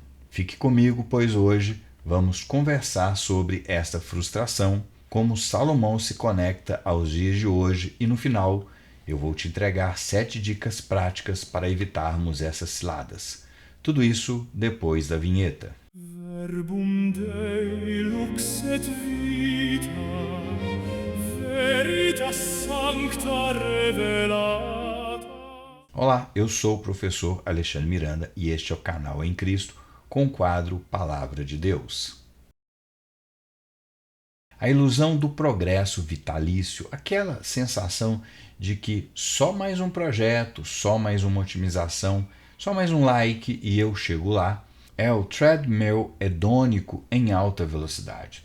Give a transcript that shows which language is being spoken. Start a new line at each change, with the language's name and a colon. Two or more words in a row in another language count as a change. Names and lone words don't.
Portuguese: Fique comigo, pois hoje vamos conversar sobre esta frustração, como Salomão se conecta aos dias de hoje, e no final eu vou te entregar 7 dicas práticas para evitarmos essas ciladas. Tudo isso depois da vinheta.
Latin: Verbum Dei lux et vita, veritas sancta revelata.
Portuguese: Olá, eu sou o professor Alexandre Miranda e este é o canal Em Cristo com o quadro Palavra de Deus. A ilusão do progresso vitalício, aquela sensação de que só mais um projeto, só mais uma otimização, só mais um like e eu chego lá, é o treadmill hedônico em alta velocidade.